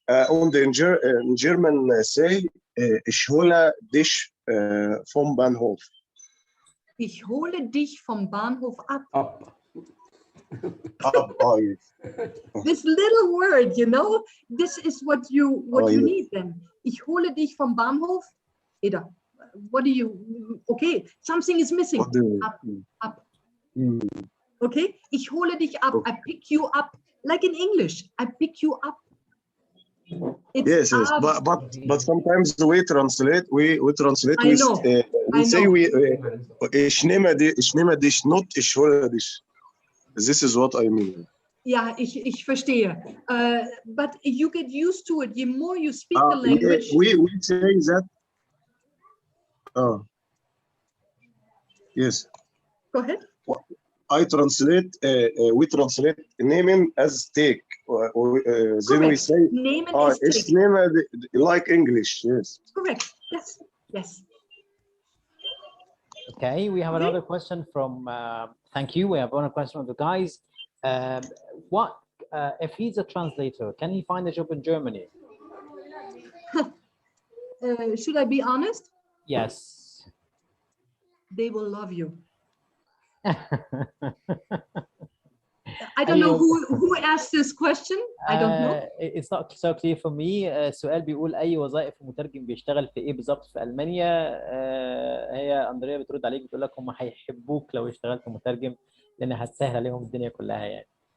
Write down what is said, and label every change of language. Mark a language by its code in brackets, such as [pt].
[de] Und [en] in German say [de] ich hole dich vom Bahnhof. Ich hole dich vom Bahnhof ab. [en] This little word, you know, this is what you need then. [de] Ich hole dich vom Bahnhof. [en] Eda, what do you? Okay, something is missing. Up. Okay, [de] ich hole dich ab. [en] I pick you up. Like in English, I pick you up. It's yes, but sometimes we translate. I know. We say [de] ich nehme dich, [en] not [de] ich hole dich. [en] This is what I mean. [de] Ja, ich verstehe. [en] But you get used to it. The more you speak the language. We say that. Yes. Go ahead. I translate. We translate nehmen as take. Then we say nehmen as [de] ich [en] take. nehme like English. Yes. Correct. Yes. Okay, we have another question from. Thank you. We have another question from the guys. What if he's a translator? Can he find a job in Germany? Should I be honest? Yes. They will love you. I don't know who asked this question. I don't know. It's not so clear for me. [ar] السؤال بيقول أي وظائف المترجم بيشتغل في إيه بالظبط في ألمانيا؟ هي أندريا بترد عليك بتقول لك هم هيحبوك لو اشتغلت مترجم لأن هتسهل عليهم الدنيا كلها يعني.